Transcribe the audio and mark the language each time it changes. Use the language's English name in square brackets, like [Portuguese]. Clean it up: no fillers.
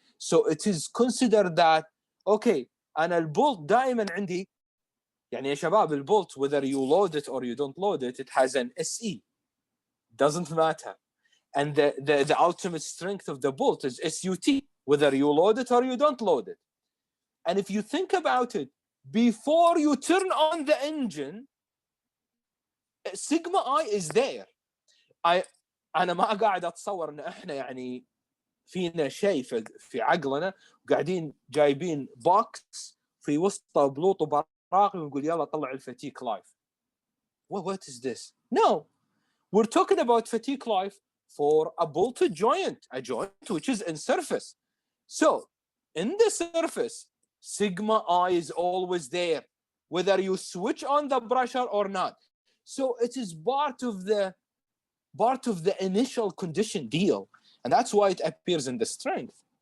[English] So it is considered that, okay, [Arabic] أنا البولت دائما عندي, يعني يا شباب البولت, [English] whether you load it or you don't load it, it has an SE. Doesn't matter. And the ultimate strength of the bolt is SUT, whether you load it or you don't load it. And if you think about it, before you turn on the engine, sigma I is there. [Arabic] أنا ما قاعد أتصور إن إحنا يعني فينا شيء في عقلنا قاعدين جايبين بوكس في وسطه بلوط براقي ونقول يلا طلع الفتيك لايف. [English] What is this? No, we're talking about fatigue life for a bolted joint, a joint which is in surface. So in the surface, sigma I is always there, whether you switch on the pressure or not. So it is part of the initial condition deal, and that's why it appears in the strength.